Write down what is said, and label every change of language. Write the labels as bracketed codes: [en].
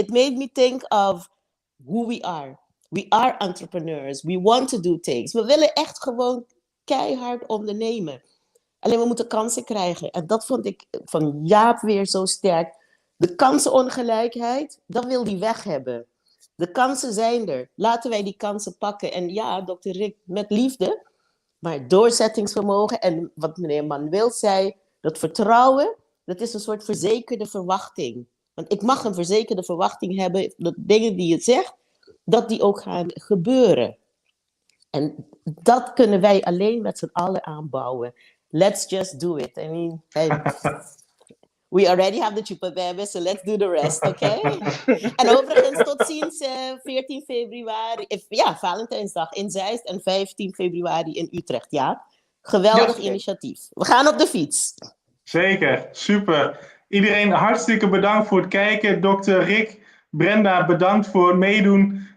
[en] It made me think of who we are. We are entrepreneurs. We want to do things. [nl] We willen echt gewoon keihard ondernemen. Alleen we moeten kansen krijgen. En dat vond ik van Jaap weer zo sterk. De kansenongelijkheid, dat wil hij weg hebben. De kansen zijn er. Laten wij die kansen pakken. En ja, Dr. Rick, met liefde, maar doorzettingsvermogen. En wat meneer Manuel zei, dat vertrouwen, dat is een soort verzekerde verwachting. Want ik mag een verzekerde verwachting hebben dat dingen die je zegt, dat die ook gaan gebeuren. En dat kunnen wij alleen met z'n allen aanbouwen. [en] Let's just do it. I mean, We already have the chupa bebe, so let's do the rest, okay? [nl] En overigens, tot ziens 14 februari, Valentijnsdag in Zeist en 15 februari in Utrecht, ja? Geweldig initiatief. We gaan op de fiets. Zeker, super. Iedereen hartstikke bedankt voor het kijken. Dr. Rick, Brenda, bedankt voor het meedoen.